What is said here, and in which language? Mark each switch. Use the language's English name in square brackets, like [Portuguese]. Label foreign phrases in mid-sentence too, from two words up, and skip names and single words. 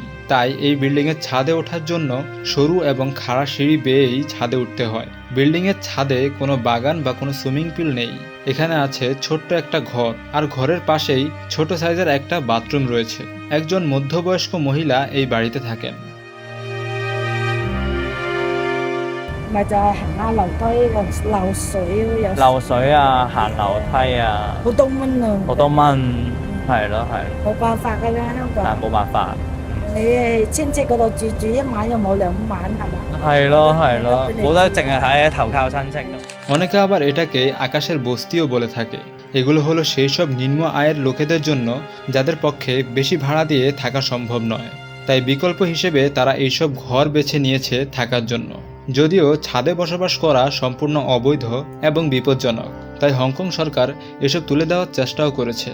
[Bangla] তাই এই বিল্ডিংয়ের ছাদে ওঠার জন্য সরু এবং খাড়া সিঁড়ি বেয়েই ছাদে উঠতে হয়। বিল্ডিংয়ের ছাদে কোনো বাগান বা কোনো [English] swimming pool [Bangla] নেই। এখানে আছে ছোট্ট একটা ঘর, আর ঘরের পাশেই ছোট সাইজের একটা বাথরুম রয়েছে। একজন মধ্যবয়স্ক মহিলা এই বাড়িতে থাকেন। [Cantonese] 咪就係行下樓梯個漏水咯，有漏水啊，行樓梯啊，好多蚊啊，好多蚊，係咯係咯，冇辦法㗎啦，香但係港。冇辦法。你係親戚嗰度住一晚又冇兩晚係嘛？係咯係咯，冇得淨係喺投靠親戚咁。 [Bangla] অনেকে আবার এটাকে আকাশের বস্তিও বলে থাকে। এগুলো হলো সেই সব নিম্ন আয়ের লোকেদের জন্য যাদের পক্ষে বেশি ভাড়া দিয়ে থাকা সম্ভব নয়। তাই বিকল্প হিসেবে তারা এইসব ঘর বেছে নিয়েছে থাকার জন্য। যদিও ছাদে বসবাস করা সম্পূর্ণ অবৈধ এবং বিপজ্জনক, তাই হংকং সরকার এসব তুলে দেওয়ার চেষ্টাও করেছে।